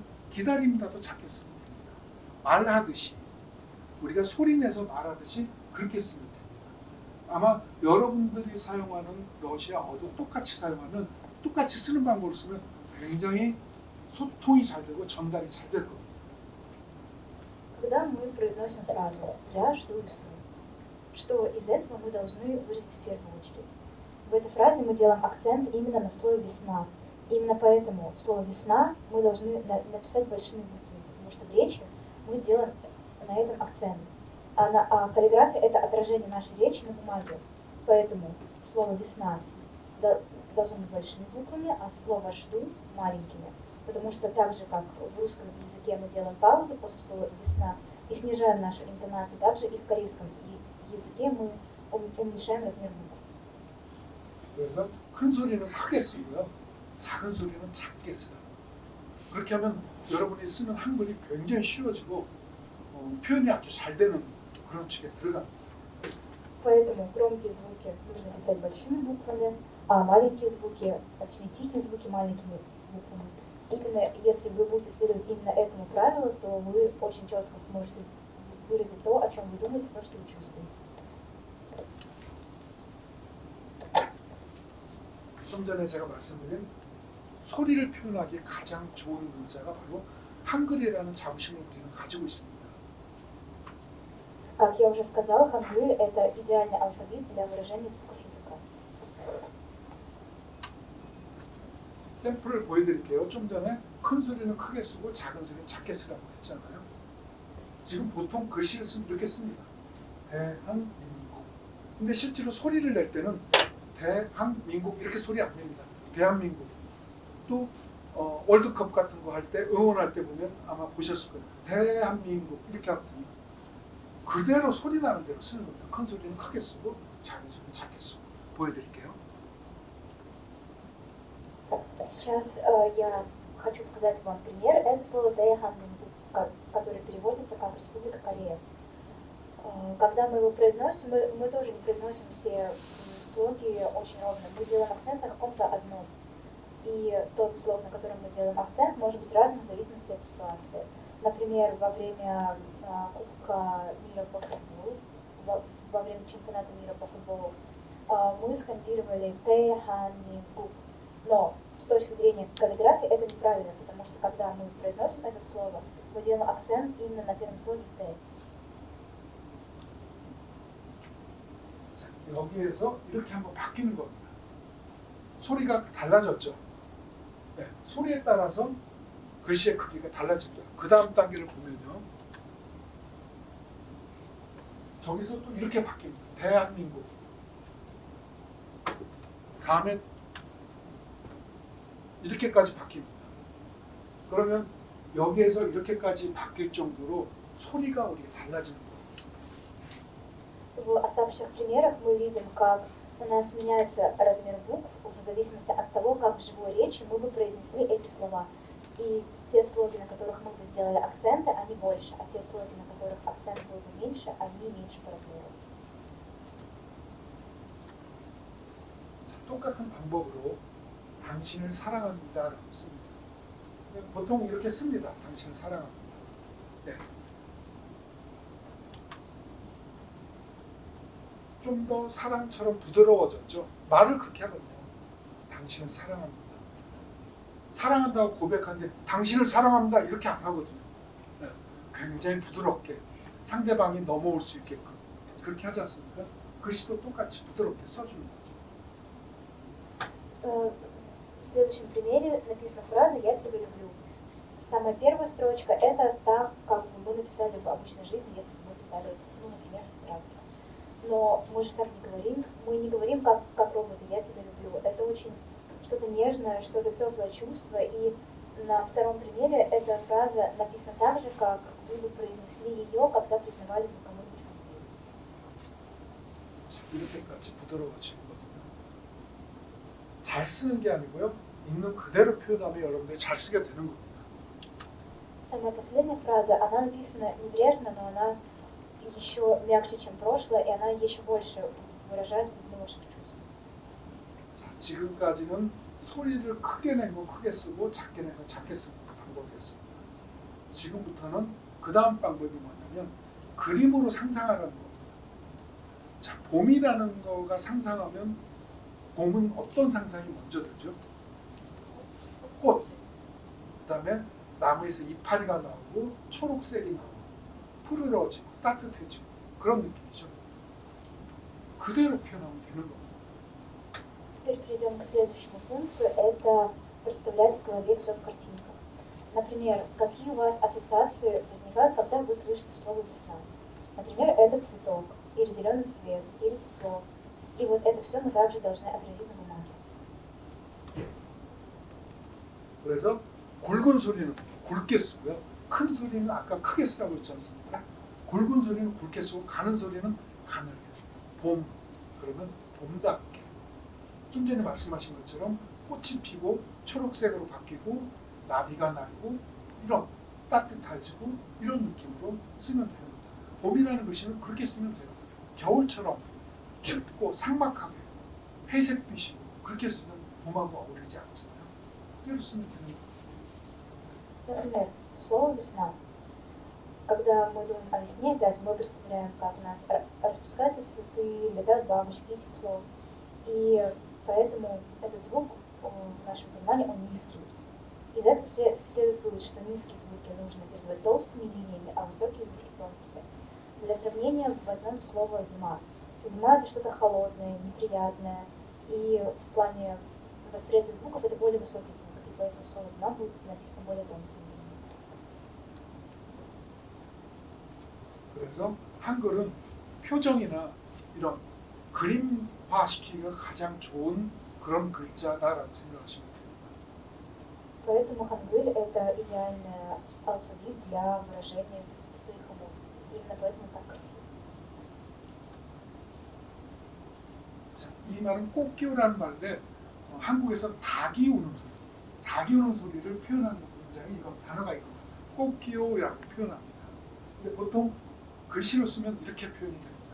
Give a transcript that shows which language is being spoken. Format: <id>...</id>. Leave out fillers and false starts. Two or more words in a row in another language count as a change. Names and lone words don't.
<ko>기다립니다도 작게 쓰면 됩니다. 말하듯이 우리가 소리내서 말하듯이 그렇게 쓰면 됩니다. 아마 여러분들이 사용하는 러시아어도 똑같이 사용하면 똑같이 쓰는 방법으로 쓰면 굉장히 소통이 잘 되고 전달이 잘 될 겁니다.</ko> <ru>Когда мы произносим произносим фразу «я жду весну», что из этого мы должны выразить в первую очередь? В этой фразе мы делаем акцент именно на слове «весна». Именно поэтому слово «весна» мы должны написать большими буквами, потому что в речи мы делаем на этом акцент. А каллиграфия – это отражение нашей речи на бумаге. Поэтому слово «весна» должно быть большими буквами, а слово «жду» – маленькими. Потому что так же, как в русском языке мы делаем паузу после слова «весна» и снижаем нашу интонацию, также и в корейском языке мы уменьшаем размер букв.</ru> <ko>그래서 큰 소리는 크게 쓰고요. 작은 소리는 작게 쓰라. 그렇게 하면 여러분이 쓰는 한글이 굉장히 쉬워지고 표현이 아주 잘 되는 그런 측에 들어갑니다.</ko> <ru>Поэтому громкие звуки нужно писать большими буквами, а маленькие звуки, точнее тихие звуки маленькими буквами. Именно если вы будете следовать именно этому правилу, то вы очень четко сможете выразить то, о чем вы думаете, то, что вы чувствуете.</ru> <ko>좀 전에 제가 말씀드린 소리를 표현하기에 가장 좋은 문자가 바로 한글이라는 자부심을 우리는 가지고 있습니다.</ko> <ru>Как я уже сказала, хангыль – это идеальный алфавит для выражения звуков языка.</ru> <ko>샘플을 보여드릴게요. 좀 전에 큰 소리는 크게 쓰고 작은 소리는 작게 쓰라고 했잖아요. 지금 보통 글씨를 쓰면 이렇게 씁니다. 대한민국. 근데 실제로 소리를 낼 때는 대한민국 이렇게 소리 안 냅니다. 대한민국. 또 월드컵 같은 거 할 때 응원할 때 보면 아마 보셨을 거예요. 대한민국 이렇게 하거든요. 그대로 소리 나는 대로 쓰는 겁니다. 큰 소리는 크게 쓰고 작은 소리는 작게 쓰고. 보여드릴게요.</ko> <ru>Сейчас я хочу показать вам пример. Это слово «дэйханмингук», которое переводится как «Республика Корея». Когда мы его произносим, мы тоже не произносим все слоги очень ровно. Мы делаем акцент на каком-то одном. И тот слог, на котором мы делаем акцент, может быть разным в зависимости от ситуации. Например, во время Кубка мира по футболу, во время чемпионата мира по футболу, мы скандировали «Тэханмингук». Но с точки зрения каллиграфии это неправильно, потому что когда мы произносим это слово, мы делаем акцент именно на первом слоге «Т».</ru> <ko>여기에서 이렇게 한번 바뀌는 겁니다. 소리가 달라졌죠. 네, 소리에 따라서 글씨의 크기가 달라집니다. 그 다음 단계를 보면요. 저기서 또 이렇게 바뀝니다. 대한민국. 다음에 이렇게까지 바뀝니다. 그러면 여기에서 이렇게까지 바뀔 정도로 소리가 우리가 달라지는 거예요.</ko> <ru>В оставшихся примерах мы видим, как у нас меняется размер букв в зависимости от того, как в живой речи мы бы произнесли эти слова. И те слоги, на которых мы бы сделали акценты, они больше, а те слоги, на которых акцент был бы меньше, они меньше по размеру.</ru> <ko>똑같은 방법으로 당신을 사랑합니다라고 씁니다. 보통 이렇게 씁니다. 당신을 사랑합니다. 네. 좀 더 사랑처럼 부드러워졌죠. 말을 그렇게 하거든요. 당신을 사랑합니다. 사랑한다고 고백하는데 당신을 사랑합니다 이렇게 안 하거든요. 네. 굉장히 부드럽게 상대방이 넘어올 수 있게끔 그렇게 하지 않습니까? 글씨도 똑같이 부드럽게 써주는 거죠.</ko> <ru>В следующем примере написана фраза «Я тебя люблю». Самая первая строчка – это так, как бы мы написали в обычной жизни, если бы мы писали, например, в тетрадке. Но мы же так не говорим. Мы не говорим как роботы «я тебя люблю». Это очень что-то нежное, что-то теплое чувство. И на втором примере эта фраза написана так же, как вы бы произнесли ее, когда признавались бы кому-нибудь в любви.</ru> <ko>이렇게까지 부드러워지거든요. 잘 쓰는 게 아니고요. 있는 그대로 표현하면 여러분들이 잘 쓰게 되는 겁니다.</ko> <ru>Самая последняя фраза, она написана небрежно, но она еще мягче, чем прошлое, и она еще больше выражает глубину ваших чувств.</ru> <ko>자, 지금까지는 소리를 크게 내고 크게 쓰고 작게 내고 작게 쓰는 방법이었습니다. 지금부터는 그 다음 방법이 뭐냐면 그림으로 상상하라는 겁니다. 자, 봄이라는 거가 상상하면 봄은 어떤 상상이 먼저 들죠? 꽃. 그 다음에 나무에서 이파리가 나오고 초록색이 나오고 푸르러지고 따뜻해지고 그런 느낌이죠. 그대로 표현하면 되는 겁니다.</ko> <ru>Теперь перейдем к следующему пункту. Это представлять в голове все в картинках. Например, какие у вас ассоциации возникают, когда вы слышите слово «весна»? Например, это цветок, или зеленый цвет, или тепло. И вот это все мы также должны отразить на бумаге.</ru> <ko>그래서 굵은 소리는 굵게 쓰고요. 큰 소리는 아까 크게 쓰라고 했지 않습니까? 굵은 소리는 굵게 쓰고 가는 소리는 가늘게. 봄, 그러면 봄답게. 좀 전에 말씀하신 것처럼 꽃이 피고 초록색으로 바뀌고 나비가 날고 이런 따뜻해지고 이런 느낌으로 쓰면 됩니다. 봄이라는 글씨는 그렇게 쓰면 돼요. 겨울처럼 춥고 삭막하게 회색빛이고 그렇게 쓰면 봄하고 어울리지 않잖아요. 그대로 쓰면 됩니다.</ko> <ru>Например, слово «весна». Когда мы думаем о весне, опять мы представляем, как у нас распускаются цветы, летают бабочки, тепло. И поэтому этот звук в нашем понимании, он низкий. Из этого следует вывод, что низкие звуки нужно передавать толстыми линиями, а высокие звуки тонкими. Для сравнения возьмем слово «зима». Зима – это что-то холодное, неприятное. И в плане восприятия звуков это более высокий звук. И поэтому слово «зима» будет написано более тонкими линиями.</ru> <ko>그래서 한글은 표정이나 이런 그림화시키기가 가장 좋은 그런 글자다라고 생각하시면 됩니다.</ko> <ru>Поэтому хангыль – это идеальный алфавит для выражения своих эмоций. Именно поэтому он так красив.</ru> <ko>자, 이 말은 꽃기우라는 말인데 한국에서 닭이 우는 소리, 닭이 우는 소리를 표현하는 문장이 이런 단어가 있거든요. 꽃기우라고 표현합니다. 근데 보통 글씨로 쓰면 이렇게 표현이 됩니다.</ko>